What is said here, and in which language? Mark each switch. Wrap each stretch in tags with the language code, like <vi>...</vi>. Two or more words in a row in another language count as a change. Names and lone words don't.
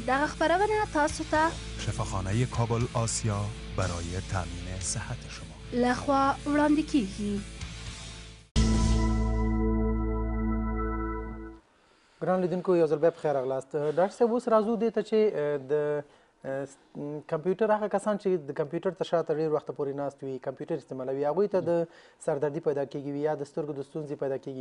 <ps>دغه خبرونه تاسو ته</ps> <fa>شفاخانه کابل آسیا برای تامین صحت شما</fa> <ps>لخوا وړاندې کیږي. ګران لیدونکو یو ځل بیا بخیر راغلاست. ډاکټر صاحب اوس راځو دې ته چې د کمپیوټر هغه کسان چې د کمپیوټر تر شاته ډېر وخته پورې ناست وي کمپیوټر استعمالوي هغوی ته د سردردي پیدا کیږي یا د سترګو د ستونزې پیدا کیږي.</ps>